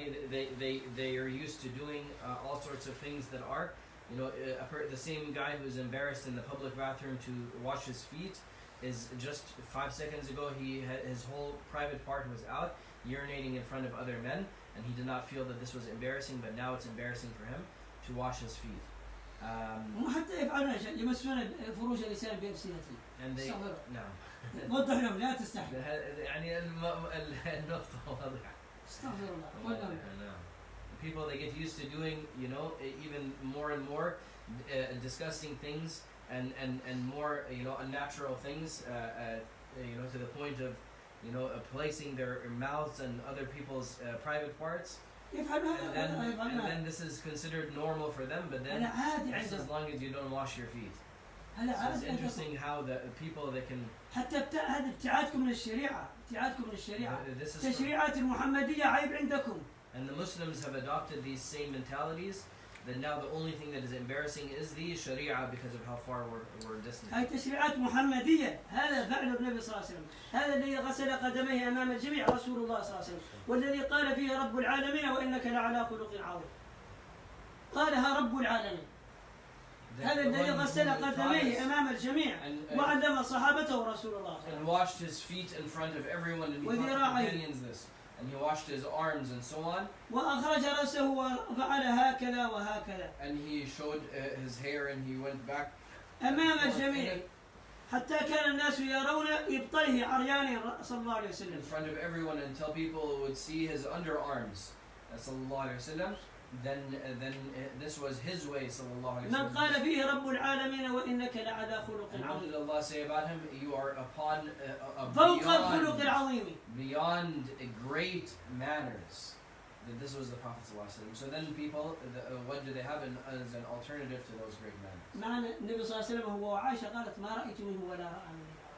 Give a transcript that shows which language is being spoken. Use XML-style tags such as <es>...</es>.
<en>They are used to doing all sorts of things that are, you know, the same guy who's embarrassed in the public bathroom to wash his feet is just 5 seconds ago his whole private part was out urinating in front of other men, and he did not feel that this was embarrassing, but now it's embarrassing for him to wash his feet.</en> <ar>حتى يفعلون شيء يمسون فروج النساء بألسنتهم.</ar> <en>And they no.</en> <ar>وضح لهم لا تستحي. يعني النقطة واضحة. استغفر الله.</ar> <en>People, they get used to doing, you know, even more and more disgusting things and more, you know, unnatural things, you know, to the point of, you know, placing their mouths and other people's private parts. And then this is considered normal for them, but then just as long as you don't wash your feet. So it's interesting how the people that can</en> <ar>حتى هذا ابتعادكم من الشريعة، ابتعادكم من الشريعة. التشريعات المحمدية عيب عندكم.</ar> <en>And the Muslims have adopted these same mentalities. That now the only thing that is embarrassing is the Sharia because of how far we're distant.</en> <ar>هاي تشريعات محمدية، هذا فعل النبي صلى الله عليه وسلم، هذا الذي غسل قدميه أمام الجميع رسول الله صلى الله عليه وسلم، والذي قال فيه رب العالمين وإنك لعلى خلق عظيم. قالها رب العالمين. هذا الذي غسل قدميه أمام الجميع وعلم صحابته رسول الله.</ar> <en>And washed his feet in front of everyone and he taught companions this. And he washed his arms and so on.</en> <ar>وأخرج رأسه وفعل هكذا وهكذا.</ar> <en>And he showed his hair and he went back.</en> <ar>أمام الجميع. حتى كان الناس يرون إبطيه عريان صلى الله عليه وسلم.</ar> <en>In front of everyone until people would see his underarms.</en> <ar>صلى الله عليه وسلم.</ar> <en>Then this was his way</en> <ar>صلى الله عليه وسلم. من قال فيه رب العالمين وإنك لعلى خلق عظيم.</ar> <en>What did Allah say about him? You are upon</en> <ar>فوق الخلق العظيم.</ar> <en>Beyond great manners. That this was the Prophet ﷺ. So then people, what do they have as an alternative to those great manners?</en> <ar>معنى النبي صلى الله عليه وسلم هو وعائشة قالت ما رأيت منه ولا رأى منه.</ar>